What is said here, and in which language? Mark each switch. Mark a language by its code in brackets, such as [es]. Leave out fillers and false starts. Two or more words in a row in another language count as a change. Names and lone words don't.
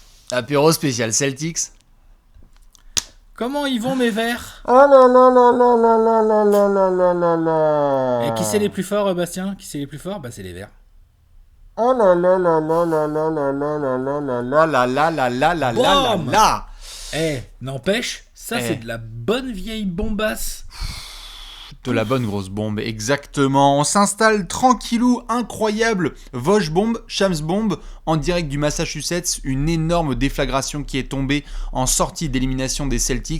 [fr] Apéro spécial Celtics. Comment ils vont mes verts? Oh là là là là là là là là là là là Et qui c'est les là. plus forts, Bastien? Qui c'est les plus forts? Bah c'est les verts. Oh là là là là là là là là là là là là là là là là là là Bam! là. N'empêche, ça c'est Eh, de la bonne vieille bombasse. de la bonne grosse bombe, exactement. On s'installe tranquillou, incroyable. Vosges bombe, Shams bombe, en direct du Massachusetts. Une énorme déflagration qui est tombée en sortie d'élimination des Celtics.